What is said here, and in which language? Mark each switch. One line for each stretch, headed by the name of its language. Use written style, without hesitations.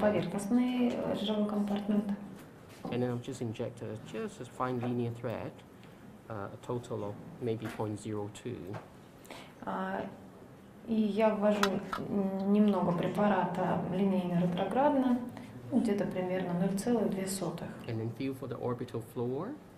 Russian: поверхностный жировой компартмент.
English: and then I've just injected just a fine linear thread, a total of maybe 0.02.
Russian: И я ввожу немного препарата линейно-ретроградно, где-то примерно 0,02.
English: And then feel for the orbital floor.